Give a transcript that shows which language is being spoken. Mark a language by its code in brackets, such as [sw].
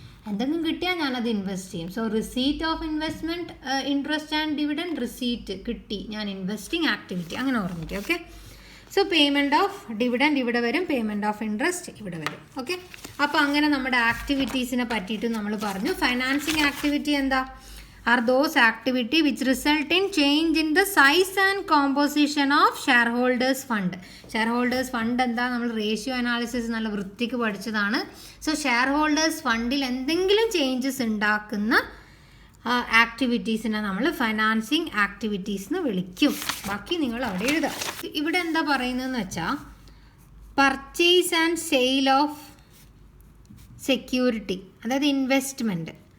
[ml] എന്തെങ്കിലും കിട്ടിയാൽ ഞാനത് ഇൻവെസ്റ്റ് ചെയ്യും. [en] so receipt of investment, interest and dividend, [ml] receipt കിട്ടി, ഞാൻ ഇൻവെസ്റ്റിംഗ് ആക്ടിവിറ്റി, അങ്ങനെ ഓർമ്മിക്കുക. Okay, so payment of dividend ഇവിടെ വരും, പേയ്മെൻറ്റ് ഓഫ് ഇൻട്രസ്റ്റ് ഇവിടെ വരും. ഓക്കെ, അപ്പോൾ അങ്ങനെ നമ്മുടെ ആക്ടിവിറ്റീസിനെ പറ്റിയിട്ട് നമ്മൾ പറഞ്ഞു. ഫൈനാൻസിങ് ആക്ടിവിറ്റി എന്താ? [en] are those activity which result in change in the size and composition of shareholders fund. shareholders fund [ml] എന്താ? നമ്മൾ റേഷ്യോ അനാലിസിസ് നല്ല വൃത്തിക്ക് പഠിച്ചതാണ്. സോ ഷെയർഹോൾഡേഴ്സ് ഫണ്ടിൽ എന്തെങ്കിലും ചേഞ്ചസ് ഉണ്ടാക്കുന്ന ആക്ടിവിറ്റീസിനെ നമ്മൾ ഫൈനാൻസിങ് ആക്ടിവിറ്റീസ് എന്ന് വിളിക്കും. ബാക്കി നിങ്ങൾ അവിടെ എഴുതുക. ഇവിടെ എന്താ പറയുന്നതെന്ന് വെച്ചാൽ [en] purchase and sale of security, [ml] അതായത് ഇൻവെസ്റ്റ്മെൻറ്റ്.